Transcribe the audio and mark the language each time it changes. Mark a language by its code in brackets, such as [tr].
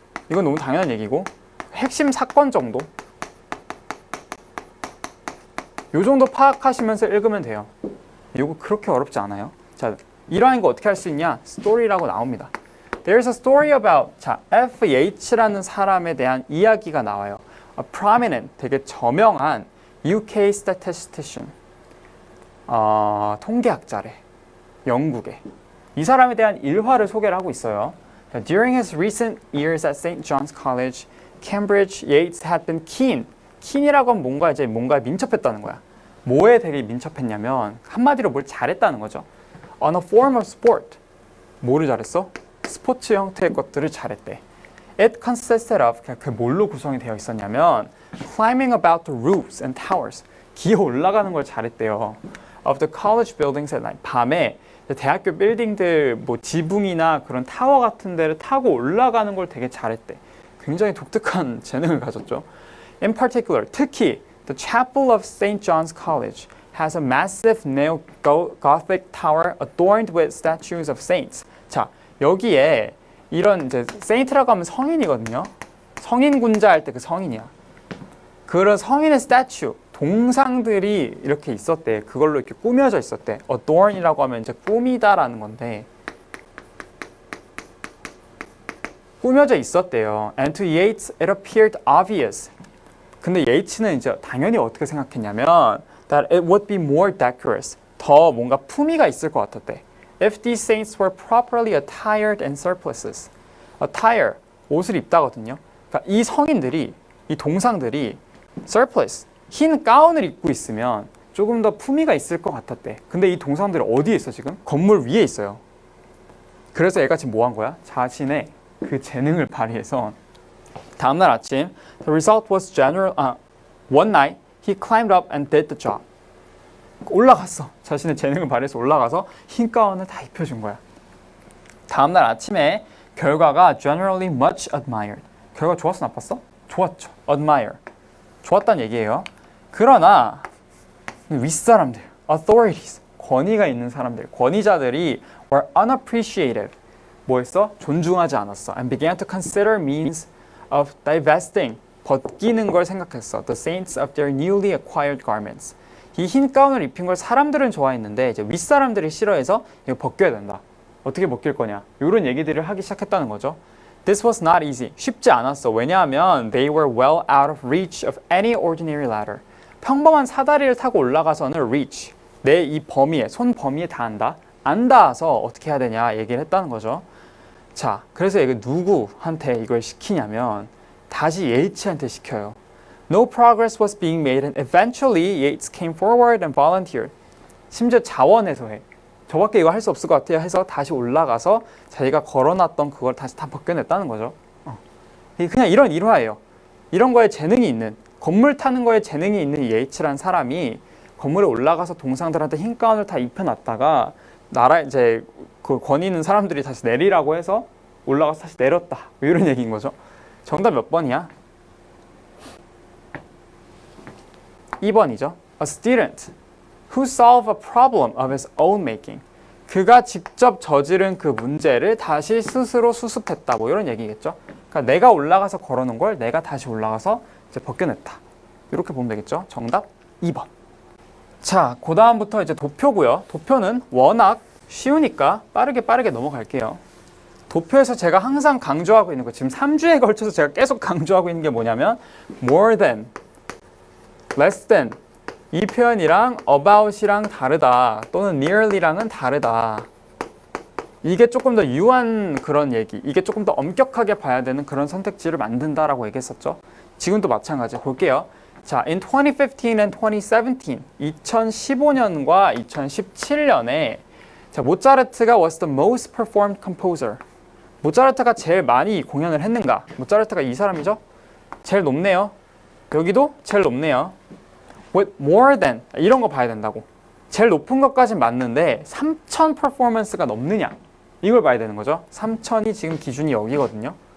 [ko] 이건 너무 당연한 얘기고 핵심 사건 정도? 요 정도 파악하시면서 읽으면 돼요. 이거 그렇게 어렵지 않아요. 자, 일화인 거 어떻게 할 수 있냐? 스토리라고 나옵니다. [en] There's a story about [ko] 자, FH라는 사람에 대한 이야기가 나와요. [en] A prominent, [ko] 되게 저명한 [en] UK statistician, [ko] 통계학자래. 영국에. 이 사람에 대한 일화를 소개를 하고 있어요. [en] During his recent years at St. John's College, Cambridge, Yates had been keen. [ko] keen이라고 하면 뭔가에 민첩했다는 거야. 뭐에 되게 민첩했냐면 한마디로 뭘 잘했다는 거죠. [en] On a form of sport. [ko] 뭐를 잘했어? 스포츠 형태의 것들을 잘했대. [en] It consisted of, [ko] 그 뭘로 구성이 되어 있었냐면 [en] climbing about the roofs and towers. [ko] 기어 올라가는 걸 잘했대요. [en] Of the college buildings at night. [ko] 밤에 대학교 빌딩들 뭐 지붕이나 그런 타워 같은 데를 타고 올라가는 걸 되게 잘했대. 굉장히 독특한 재능을 가졌죠. [en] In particular, [ko] 특히 [en] the chapel of St. John's College has a massive neo-Gothic tower adorned with statues of saints. [ko] 자, 여기에 이런 이제 saint라고 하면 성인이거든요. 성인 군자 할 때 그 성인이야. 그런 성인의 스태츄, 동상들이 이렇게 있었대. 그걸로 이렇게 꾸며져 있었대. adorn이라고 하면 이제 꾸미다라는 건데 꾸며져 있었대요. [en] And to Yeats it appeared obvious. [ko] 근데 예이츠는 이제 당연히 어떻게 생각했냐면 [en] that it would be more decorous. [ko] 더 뭔가 품위가 있을 것 같았대. [en] If these saints were properly attired in surplices. [ko] attire, 옷을 입다거든요. 그러니까 이 성인들이, 이 동상들이 surplice, 흰 가운을 입고 있으면 조금 더 품위가 있을 것 같았대. 근데 이 동사들이 어디에 있어 지금? 건물 위에 있어요. 그래서 얘가 지금 뭐 한 거야? 자신의 그 재능을 발휘해서 다음날 아침 [en] The result was general. One night he climbed up and did the job. [ko] 올라갔어. 자신의 재능을 발휘해서 올라가서 흰 가운을 다 입혀준 거야. 다음날 아침에 결과가 [en] generally much admired. [ko] 결과 좋았어, 나빴어? 좋았죠. admire. 좋았다는 얘기예요. 그러나 윗사람들, authorities, 권위가 있는 사람들, 권위자들이 [en] were unappreciative. [ko] 뭐했어? 존중하지 않았어. [en] and began to consider means of divesting. [ko] 벗기는 걸 생각했어. [en] the saints of their newly acquired garments. [ko] 이 흰 가운을 입힌 걸 사람들은 좋아했는데 이제 윗사람들이 싫어해서 이거 벗겨야 된다. 어떻게 벗길 거냐? 이런 얘기들을 하기 시작했다는 거죠. [en] This was not easy. [ko] 쉽지 않았어. 왜냐하면 [en] they were well out of reach of any ordinary ladder. [ko] 평범한 사다리를 타고 올라가서는 reach. 내 이 범위에, 손 범위에 닿는다. 안 닿아서 어떻게 해야 되냐 얘기를 했다는 거죠. 자, 그래서 이거 누구한테 이걸 시키냐면 다시 예이츠한테 시켜요. [en] No progress was being made and eventually Yates came forward and volunteered. [ko] 심지어 자원해서 해. 저밖에 이거 할 수 없을 것 같아요 해서 다시 올라가서 자기가 걸어놨던 그걸 다시 다 벗겨냈다는 거죠. 그냥 이런 일화예요. 이런 거에 재능이 있는, 건물 타는 거에 재능이 있는 예이츠란 사람이 건물에 올라가서 동상들한테 흰 가운을 다 입혀놨다가 이제 그 권위 있는 사람들이 다시 내리라고 해서 올라가서 다시 내렸다. 이런 얘기인 거죠. 정답 몇 번이야? 2번이죠. [en] A student who solved a problem of his own making. [ko] 그가 직접 저지른 그 문제를 다시 스스로 수습했다. 뭐 이런 얘기겠죠. 그러니까 내가 올라가서 걸어놓은 걸 내가 다시 올라가서 이제 벗겨냈다. 이렇게 보면 되겠죠. 정답 2번. 자, 그 다음부터 이제 도표고요. 도표는 워낙 쉬우니까 빠르게 넘어갈게요. 도표에서 제가 항상 강조하고 있는 거, 지금 3주에 걸쳐서 제가 계속 강조하고 있는 게 뭐냐면 more than, less than 이 표현이랑 about이랑 다르다 또는 nearly랑은 다르다. 이게 조금 더 유한 그런 얘기, 이게 조금 더 엄격하게 봐야 되는 그런 선택지를 만든다라고 얘기했었죠. 지금도 마찬가지 볼게요. [en] 자, in 2015 and 2017, [ko] 2015년과 2017년에 자, 모차르트가 [en] was the most performed composer. [ko] 모차르트가 제일 많이 공연을 했는가? 모차르트가 이 사람이죠? 제일 높네요. 여기도 제일 높네요. [en] With more than [ko] 이런 거 봐야 된다고. 제일 높은 것까진 맞는데 3,000 퍼포먼스가 넘느냐? 이걸 봐야 되는 거죠. 3,000이 지금 기준이 여기거든요.